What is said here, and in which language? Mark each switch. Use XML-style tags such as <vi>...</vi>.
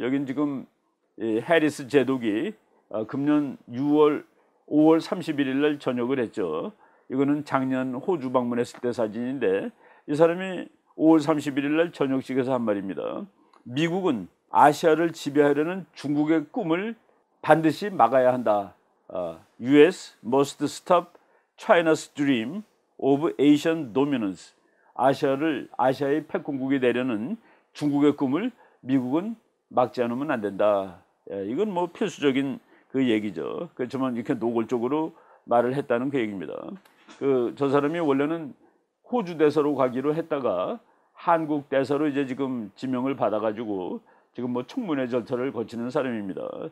<ko>여긴 지금 해리스 제독이 금년 5월 31일 날 전역을 했죠. 이거는 작년 호주 방문했을 때 사진인데 이 사람이 5월 31일 날 전역식에서 한 말입니다. 미국은 아시아를 지배하려는 중국의 꿈을 반드시 막아야 한다.</ko> <en>US must stop China's dream of Asian dominance.</en> <ko>아시아의 패권국이 되려는 중국의 꿈을 미국은 막지 않으면 안 된다. 이건 뭐 필수적인 그 얘기죠. 그렇지만 이렇게 노골적으로 말을 했다는 그 얘기입니다. 저 사람이 원래는 호주 대사로 가기로 했다가 한국 대사로 이제 지금 지명을 받아가지고 지금 뭐 청문회 절차를 거치는 사람입니다.</ko>